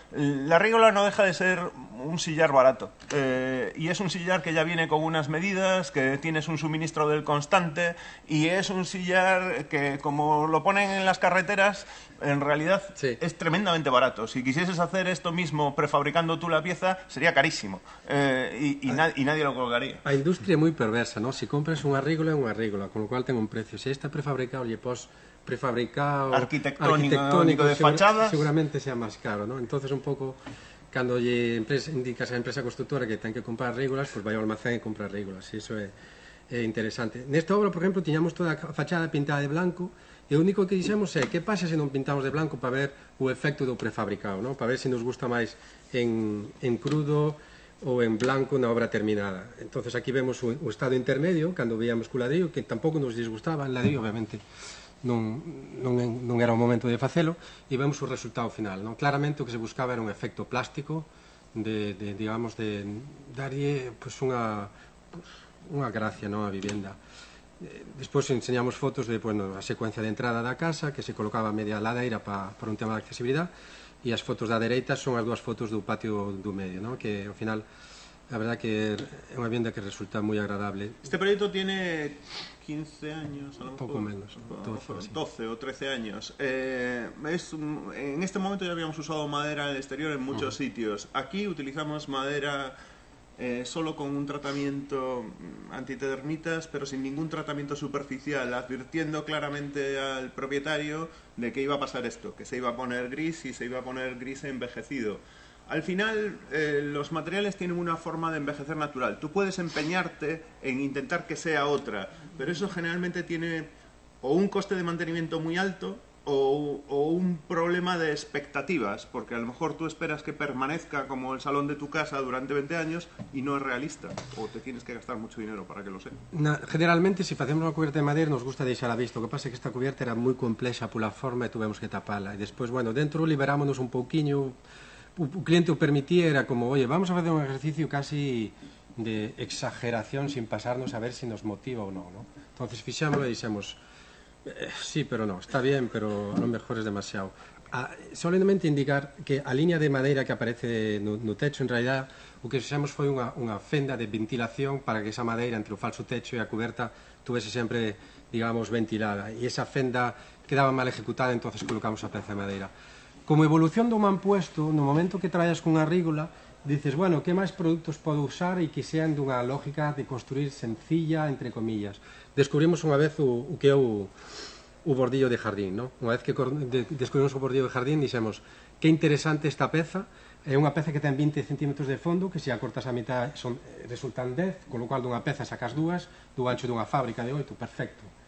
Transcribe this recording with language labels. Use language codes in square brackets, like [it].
[es] La rígola no deja de ser un sillar barato y es un sillar que ya viene con unas medidas, que tienes un suministro del constante y es un sillar que, como lo ponen en las carreteras, en realidad sí, es tremendamente barato. Si quisieses hacer esto mismo prefabricando tú la pieza, sería carísimo y nadie lo colgaría. [gl] A industria é moi perversa, ¿no? Si compras unha rígola é unha rígola, con lo cual ten un precio. Se está prefabricado, prefabricado arquitectónico de fachada, seguramente sea máis caro, ¿no? Entonces un pouco cando lle indicas a empresa constructora que ten que comprar rígolas, pues vai ao almacén e comprar rígolas, e iso é interesante. Nesta obra, por exemplo, tiñamos toda a fachada pintada de blanco, e o único que dixemos é que pasa se non pintamos de blanco para ver o efecto do prefabricado, ¿no? Para ver se nos gusta máis en crudo ou en blanco na obra terminada. Entonces aquí vemos o estado intermedio, cando veíamos co ladrillo, que tampouco nos disgustaba, el ladrillo obviamente non era o momento de facelo, e vemos o resultado final, ¿no? Claramente o que se buscaba era un efecto plástico de darlle pues, unha gracia, ¿no?, a vivenda. Despois enseñamos fotos de, bueno, a secuencia de entrada da casa, que se colocaba a media ladeira por un tema de accesibilidade, e as fotos da dereita son as dúas fotos do patio do medio, ¿no? Que ao final a verdad que é unha vivenda que resulta moi agradable. [es] Este proyecto tiene 15 años, a lo mejor. Poco menos, 12 o 13 años. En este momento ya habíamos usado madera en el exterior en muchos sitios. Aquí utilizamos madera solo con un tratamiento antitermitas, pero sin ningún tratamiento superficial, advirtiendo claramente al propietario de que iba a pasar esto, que se iba a poner gris y se iba a poner gris envejecido. Al final, los materiales tienen una forma de envejecer natural. Tú puedes empeñarte en intentar que sea otra, pero eso generalmente tiene o un coste de mantenimiento muy alto o un problema de expectativas, porque a lo mejor tú esperas que permanezca como el salón de tu casa durante 20 años y no es realista, o te tienes que gastar mucho dinero para que lo sea. [gl] Generalmente, se facemos unha cubierta de madeira, nos gusta deixar a vista. O que pasa é que esta cubierta era moi complexa pola forma e tuvemos que tapala. E despois, bueno, dentro liberámonos un pouquiño. O cliente o permitía, era como, oye, vamos a facer un exercicio casi de exageración sin pasarnos a ver si nos motiva ou non, ¿no? [es] Entonces [gl] fixámoslo e dixemos, [es] sí, pero no, está bien, pero a lo mejor es demasiado. [gl] Solamente indicar que a liña de madeira que aparece no techo, en realidad, o que fixemos foi unha fenda de ventilación para que esa madeira entre o falso techo e a cuberta tuvese sempre, digamos, ventilada. E esa fenda quedaba mal ejecutada, entonces colocamos a peza de madeira. Como evolución do mampuesto, no momento que traballas cunha rígula, dices, bueno, que máis produtos podo usar e que sean dunha lógica de construir sencilla, entre comillas. Descubrimos unha vez o que é o bordillo de jardín, ¿no? Unha vez que descubrimos o bordillo de jardín, dixemos, que interesante esta peza, é unha peza que ten 20 centímetros de fondo, que se a cortas a mitad resultan 10, con lo cual dunha peza sacas dúas, do ancho dunha fábrica de 8, perfecto.